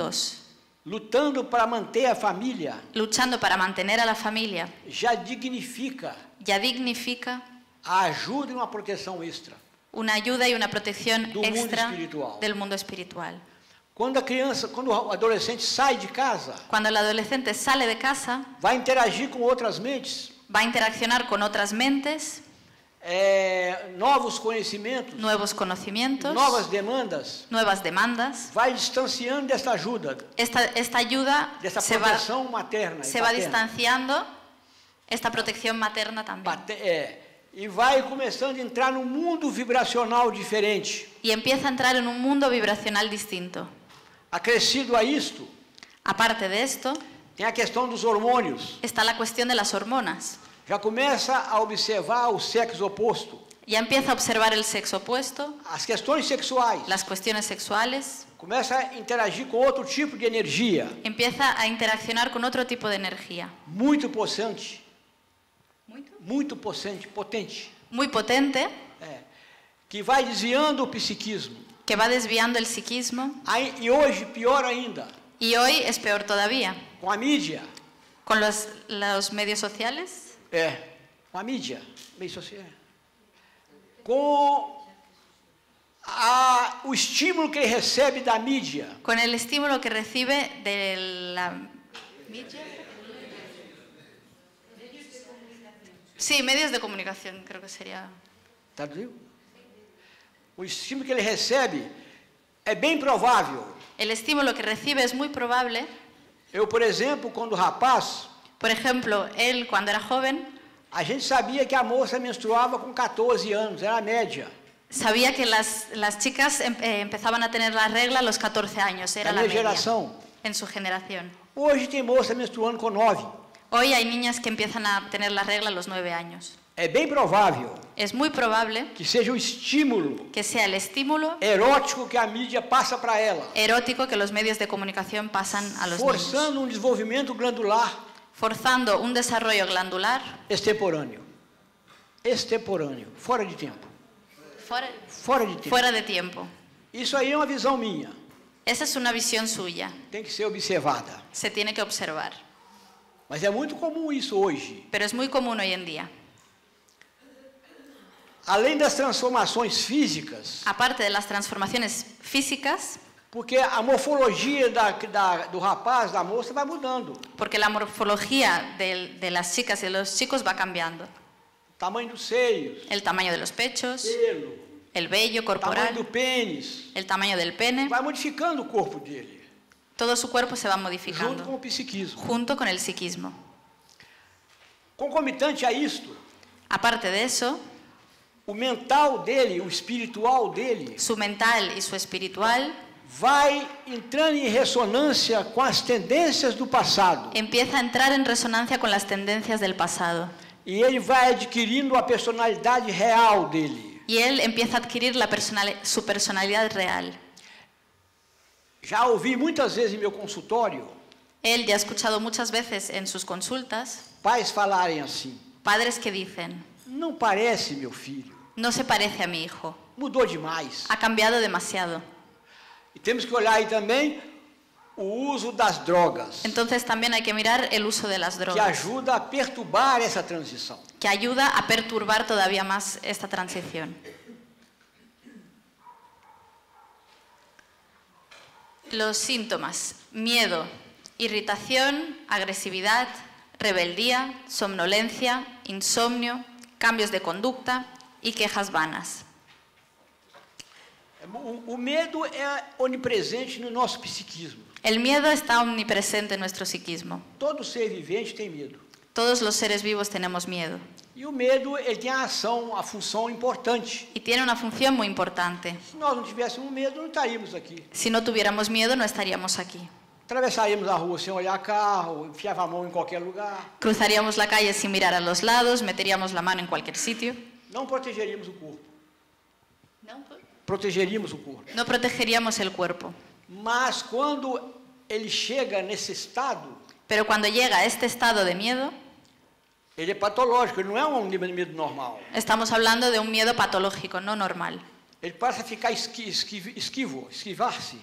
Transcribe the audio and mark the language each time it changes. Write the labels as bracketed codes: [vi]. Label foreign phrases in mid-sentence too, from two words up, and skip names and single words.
[pt] juntos, juntos, lutando para manter a família, [es] luchando para mantener a la familia, [pt] já dignifica [es] ya dignifica [pt] a ajuda e uma proteção extra. [es] una ayuda y una protección [pt] Do mundo [es] extra [pt] espiritual. [es] del mundo espiritual. [pt] Quando o adolescente sai de casa, [es] Cuando el adolescente sale de casa, [pt] vai interagir com outras mentes, [es] va a interaccionar con otras mentes, [pt] novos conhecimentos, [es] nuevos conocimientos, [pt] novas demandas, [es] nuevas demandas. [pt] vai distanciando dessa ajuda, [es] Esta ayuda [pt] dessa [es] se va [pt] proteção materna. e [es] se va [pt] paterna. [es] distanciando, esta protección materna también. [pt] E vai começando a entrar num mundo vibracional diferente. [es] Y empieza a entrar en un mundo vibracional distinto. [pt] Acrescido a isto, [es] Aparte de esto, [pt] tem a questão dos hormônios. [es] está la cuestión de las hormonas. [pt] Já começa a observar o sexo oposto, [es] Ya empieza a observar el sexo opuesto, [pt] as questões sexuais. [es] las cuestiones sexuales, [pt] Começa a interagir com outro tipo de energia, [es] empieza a interaccionar con otro tipo de energía. [pt] muito potente, potente, [es] Muy potente, [pt] que vai desviando o psiquismo. [es] que va desviando el psiquismo. [pt] E hoje, pior ainda, [es] Y hoy es peor todavía. [pt] com a mídia. [es] Con los medios sociales, [pt] Com a mídia, meio social. Com o estímulo que ele recebe da mídia. [es] con el estímulo que recibe de la media. Sí, medios de comunicación, creo que sería. [pt] Traduziu? O estímulo que ele recebe é bem provável. [es] El estímulo que recibe es muy probable. [pt] Eu, por exemplo, quando rapaz, [es] Por ejemplo, él cuando era joven [pt] a gente sabia que a moça menstruava com 14 anos, era a média. [es] sabía que las chicas empezaban a tener la regla a los 14 años, era la [pt] minha [es] media [pt] geração. [es] en su generación. [pt] Hoje tem moça menstruando com 9. [es] Hoy hay niñas que empiezan a tener la regla a los 9 años. [pt] É bem provável [es] Es muy probable [pt] que seja o estímulo [es] que sea el estímulo [pt] erótico que a mídia passa para ela, [es] erótico que los medios de comunicación pasan a los niños, [pt] forçando um desenvolvimento glandular [es] forzando un desarrollo glandular [pt] extemporâneo, fora de tempo. [es] fuera de tiempo. [pt] Isso aí é uma visão minha, [es] Esa es una visión suya, [pt] tem que ser observada. [es] se tiene que observar, [pt] Mas é muito comum isso hoje. [es] pero es muy común hoy en día. [pt] Além das transformações físicas, [es] Aparte de las transformaciones físicas, [pt] porque a morfologia do rapaz, da moça vai mudando. [es] porque la morfología de las chicas y de los chicos va cambiando. [pt] Tamanho dos seios, [es] El tamaño de los pechos, [pt] pelo, [es] el vello [pt] tamanho [es] corporal, [pt] do pênis, [es] el tamaño del pene, [pt] vai modificando o corpo dele, [es] todo su cuerpo se va [pt] junto com [es] modificando, [pt] o psiquismo. [es] junto con el psiquismo. [pt] Concomitante a isto, [es] Aparte de eso, [pt] o mental dele, o espiritual dele, [es] su mental y su espiritual [pt] vai entrando em ressonância com as tendências do passado. [es] empieza a entrar en resonancia con las tendencias del pasado. [pt] E ele vai adquirindo a personalidade real dele. [es] Y él empieza a adquirir su personalidad real. [pt] Já ouvi muitas vezes em meu consultório [es] Él ya ha escuchado muchas veces en sus consultas [pt] pais falarem assim: [es] padres que dicen, [pt] não parece meu filho, [es] no se parece a mi hijo, [pt] mudou demais. [es] ha cambiado demasiado. [pt] E temos que olhar aí também o uso das drogas, [es] Entonces también hay que mirar el uso de las [pt] que [es] drogas, [pt] ajuda a perturbar essa transição. [es] que ayuda a perturbar todavía más esta transición. Los síntomas: miedo, irritación, agresividad, rebeldía, somnolencia, insomnio, cambios de conducta y quejas vanas. [pt] O medo é onipresente no nosso psiquismo. [es] El miedo está omnipresente en nuestro psiquismo. [pt] Todo ser vivente tem medo. [es] Todos los seres vivos tenemos miedo. [pt] E o medo, ele tem a função importante. [es] Y tiene una función muy importante. [pt] Se nós não tivéssemos medo, não estaríamos aqui. [es] Si no tuviéramos miedo, no estaríamos aquí. [pt] Atravessaríamos a rua sem olhar carro, enfiava a mão em qualquer lugar. [es] Cruzaríamos la calle sin mirar a los lados, meteríamos la mano en cualquier sitio. [pt] Não protegeríamos o corpo. Protegeríamos o corpo. [es] No protegeríamos el cuerpo. [pt] Mas quando ele chega nesse estado, [es] Pero cuando llega a este estado de miedo, [pt] ele é patológico, ele não é um medo normal. [es] estamos hablando de un miedo patológico, no normal. [pt] Ele passa a ficar esquivar-se.